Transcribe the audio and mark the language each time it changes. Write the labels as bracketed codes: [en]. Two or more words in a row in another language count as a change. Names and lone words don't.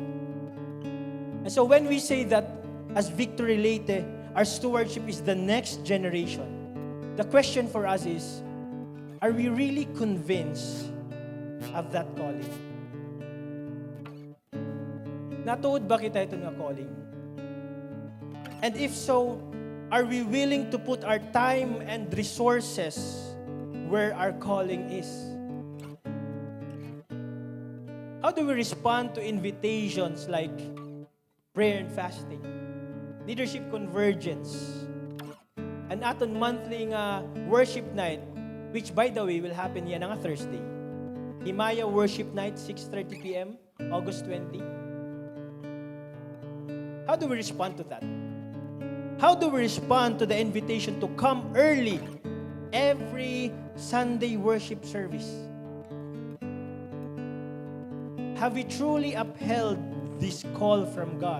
[en] And so when we say that as Victory Leyte, our stewardship is the next generation, the question for us is, are we really convinced of that calling? [war] Natuod ba kita ito nga calling? [en] And if so, are we willing to put our time and resources where our calling is? How do we respond to invitations like prayer and fasting, leadership convergence, and aton monthly nga worship night, which by the way will happen [war] yan nga [en] Thursday. Himaya Worship Night, 6:30 p.m., August 20. How do we respond to that? How do we respond to the invitation to come early every Sunday worship service? Have we truly upheld this call from God?